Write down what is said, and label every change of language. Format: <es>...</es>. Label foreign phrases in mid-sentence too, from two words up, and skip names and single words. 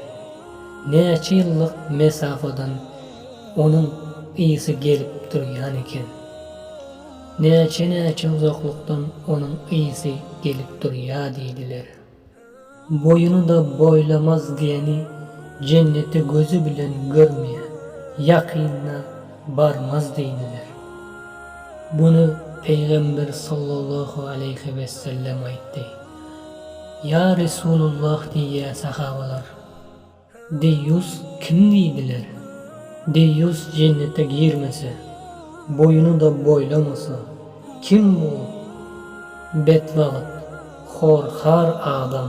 <tk>Näçe ýyllyk mesafadan onun iyisi gelip durýan eken. Näçe uzaklykdan onun iyisi gelip durýar diýdiler. Boyunu da boylamaz diýeni cenneti gözü bilen görmeýe, ýakynna barmaz diýdiler. Bunu Peygamber</tk> <ar>صلى الله عليه وسلم</ar> <tk>aýtdy.</tk> <ar>يا رسول الله</ar> <tk>diýýär sahabalar. Deýýus kim diýdiler? Deýýus cennete girmese, boyunu da boylamasa, kim bu? Bedbaht, horhar adam.</tk>